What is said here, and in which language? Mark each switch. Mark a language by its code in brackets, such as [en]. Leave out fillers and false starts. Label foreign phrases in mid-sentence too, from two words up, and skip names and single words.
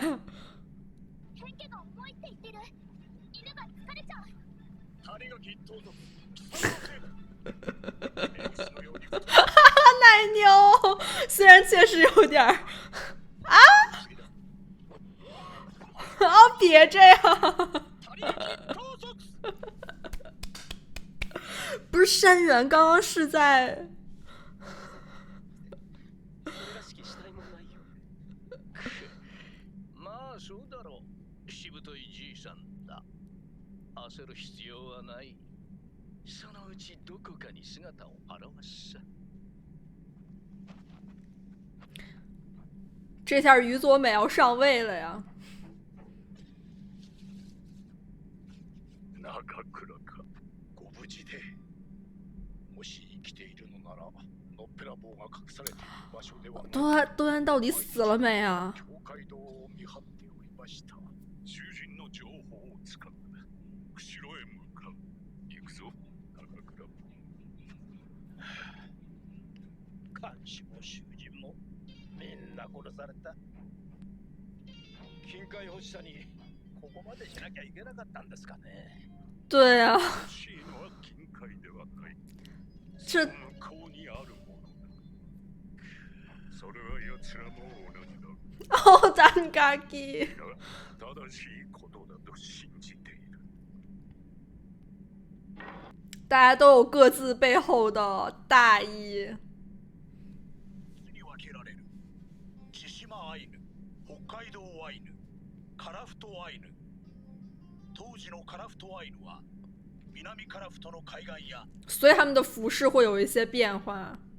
[zh] 奶牛，虽然确实有点儿啊，哦，别这样。不是山原刚刚是在。 [ja] まあそうだろう。しぶといじいさんだ。焦る必要はない。そのうちどこかに姿を現す。 [zh] 这下宇佐美要上位了呀！ [ja] 中倉か。ご無事で。もし生きているのなら、のっぺらぼうが隠されている場所ではない。 [zh] 多安到底死了没啊？ [ja] 境界道を見張っておりました。囚人の情報をつかむ。釧路へ向かう。行くぞ、中倉。監視も囚人もみんな殺された。金塊欲しさにここまでしなきゃいけなかったんですかね。 [zh] 对啊， [ja] 欲しいのは金塊ではない。 [zh] 这 [ja] 向こうにあるものだ。それは奴らも同じだ。 [zh] 好尴尬的。 [ja] 正しいことだと信じている。 [zh] 大家都有各自背后的大义。 [ja] に分けられる。千島アイヌ、北海道アイヌ、カラフトアイヌ。当時のカラフトアイヌは南カラフトの海岸や [zh] 所以他们的服饰会有一些变化。